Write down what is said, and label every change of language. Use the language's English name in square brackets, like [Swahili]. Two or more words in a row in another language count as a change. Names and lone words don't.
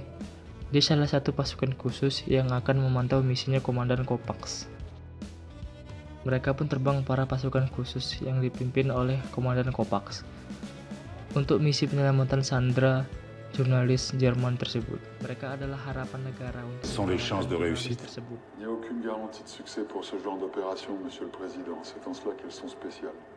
[Indonesian] Dia salah satu pasukan khusus yang akan memantau misinya komandan Kopax. Mereka pun terbang para pasukan khusus yang dipimpin oleh komandan Kopax untuk misi penyelamatan Sandra, jurnalis Jerman tersebut. Mereka adalah harapan negara untuk [French] Sont les chances de réussite [Indonesian] tersebut. [French] Il n'y a aucune garantie de succès pour ce genre d'opération, Monsieur le Président. C'est en cela qu'elles sont spéciales.